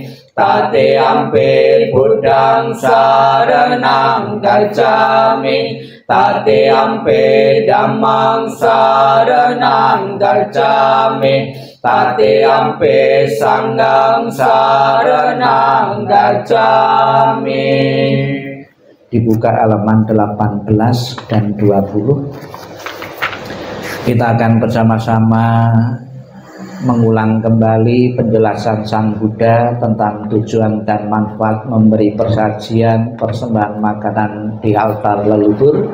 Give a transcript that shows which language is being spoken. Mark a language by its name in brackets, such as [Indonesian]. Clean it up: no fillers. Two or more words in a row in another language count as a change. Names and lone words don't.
[Pali] Tatiyampi Buddhang saranang gacchami, Tatiyampi Dhammang saranang gacchami, Tatiyampi Sanghang saranang gacchami. [Indonesian] Dibuka halaman 18 dan 20. Kita akan bersama-sama mengulang kembali penjelasan Sang Buddha tentang tujuan dan manfaat memberi persajian persembahan makanan di altar leluhur.